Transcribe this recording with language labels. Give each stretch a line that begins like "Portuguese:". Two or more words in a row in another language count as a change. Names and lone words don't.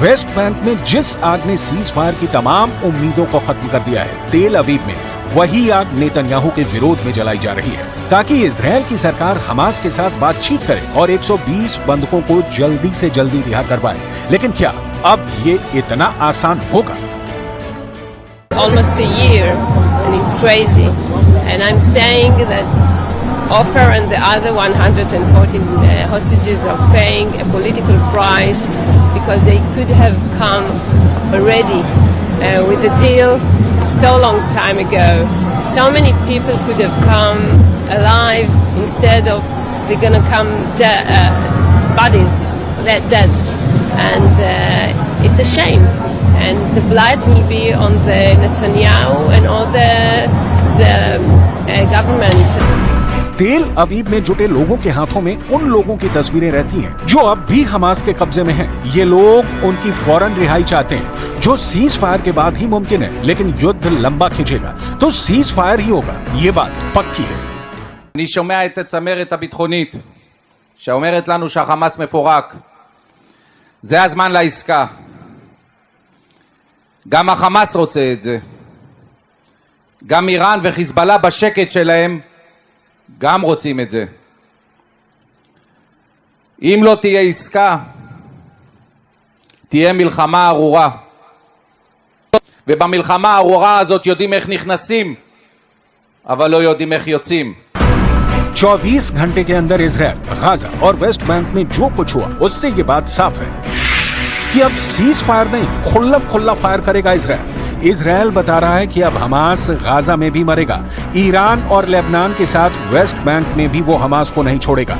Hindi: वेस्ट बैंक में जिस आग ने
English: cease fire
Hindi: की तमाम उम्मीदों को खत्म कर दिया है, तेल अवीव में वही आग नेतन्याहू के विरोध में जलाई जा रही है ताकि इजराइल की सरकार हमास के साथ बातचीत करे और 120 बंधकों को जल्दी से जल्दी रिहा करवाए। लेकिन क्या अब ये इतना आसान होगा?
English: Almost a year, and it's crazy. And I'm saying that Ofer and the other 114 hostages are paying a political price because they could have come already with the deal so long time ago. So many people could have come alive instead of they're gonna come bodies dead, and it's a shame. And the blood will be on the Netanyahu and all the government.
Hindi: तेल अवीव में जुटे लोगों के हाथों में उन लोगों की तस्वीरें रहती हैं जो अब भी हमास के कब्जे में हैं। ये लोग उनकी फौरन रिहाई चाहते हैं, जो
English: cease fire
Hindi: के बाद ही मुमकिन है। लेकिन युद्ध लंबा खिंचेगा तो
English: cease fire
Hindi: ही होगा, ये बात पक्की है।
Hebrew: אני שומע את הצמרת הביטחונית שאומרת לנו שהחמאס מפורק. זה הזמן לעסקה. גם החמאס רוצה את זה. גם איראן וחיזבאללה בשקט שלהם גם רוצים את זה. אם לא תהיה עסקה, תהיה מלחמה ארורה. ובמלחמה הארורה הזאת יודעים איך נכנסים, אבל לא יודעים איך יוצאים.
Hindi: 24 घंटे के अंदर इजराइल, गाजा और वेस्ट बैंक में जो कुछ हुआ उससे ये बात साफ है कि अब
English: cease fire
Hindi: नहीं, खुल्ला फायर करेगा इजराइल। इजराइल बता रहा है कि अब हमास गाजा में भी मरेगा। ईरान और लेबनान के साथ वेस्ट बैंक में भी वो हमास को नहीं छोड़ेगा।